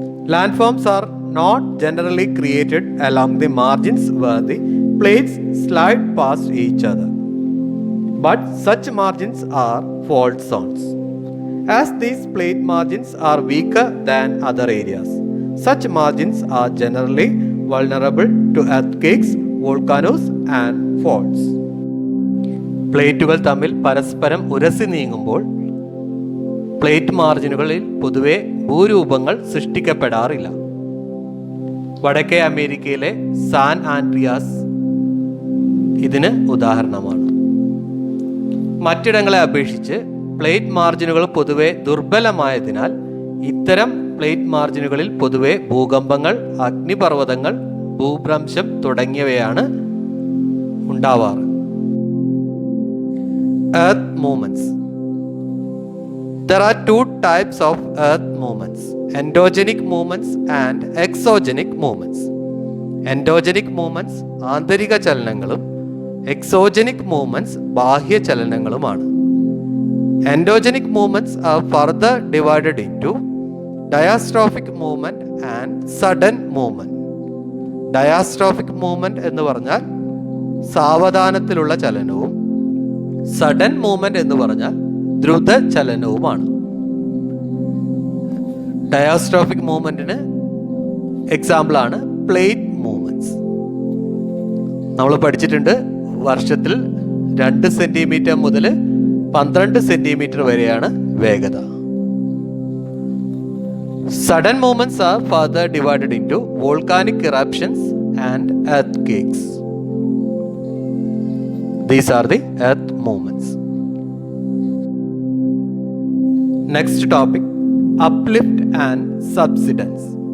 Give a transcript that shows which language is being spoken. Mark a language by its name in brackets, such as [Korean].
[English] Landforms are not generally created along the margins where the plates slide past each other, but such margins are fault zones. As these plate margins are weaker than other areas, such margins are generally vulnerable to earthquakes, volcanoes and faults. [Malayalam] പ്ലേറ്റുകൾ തമ്മിൽ പരസ്പരം ഉരസി നീങ്ങുമ്പോൾ plate മാർജിനുകളിൽ പൊതുവെ ഭൂരൂപങ്ങൾ സൃഷ്ടിക്കപ്പെടാറില്ല. വടക്കേ അമേരിക്കയിലെ San Andreas ഇതിന് ഉദാഹരണമാണ്. മറ്റിടങ്ങളെ അപേക്ഷിച്ച് പ്ലേറ്റ് മാർജിനുകൾ പൊതുവെ ദുർബലമായതിനാൽ ഇത്തരം പ്ലേറ്റ് മാർജിനുകളിൽ പൊതുവെ ഭൂകമ്പങ്ങൾ, അഗ്നിപർവ്വതങ്ങൾ, ഭൂഭ്രംശം തുടങ്ങിയവയാണ് ഉണ്ടാവാറ്. [English] Earth movements. There are two types of earth movements: endogenic movements and exogenic movements. [Malayalam] Endogenic movements ആന്തരിക ചലനങ്ങളും exogenic movements ബാഹ്യ ചലനങ്ങളുമാണ്. [English] Endogenic movements are further divided into diastrophic movement and sudden movement. [Malayalam] Diastrophic movement എന്ന് പറഞ്ഞാൽ സാവധാനത്തിലുള്ള ചലനവും sudden movement എന്ന് പറഞ്ഞാൽ ദ്രുത ചലനവുമാണ്. ഡയാസ്ട്രോഫിക് മൂവ്മെന്റിന് example ആണ് പ്ലേറ്റ് മൂവ്മെന്റ്സ്. നമ്മൾ പഠിച്ചിട്ടുണ്ട് വർഷത്തിൽ 2 സെന്റിമീറ്റർ മുതൽ 12 സെന്റിമീറ്റർ വരെയാണ് വേഗത. [English] Sudden movements are further divided into volcanic eruptions and earthquakes. These are the earth movements. Next topic, uplift and subsidence.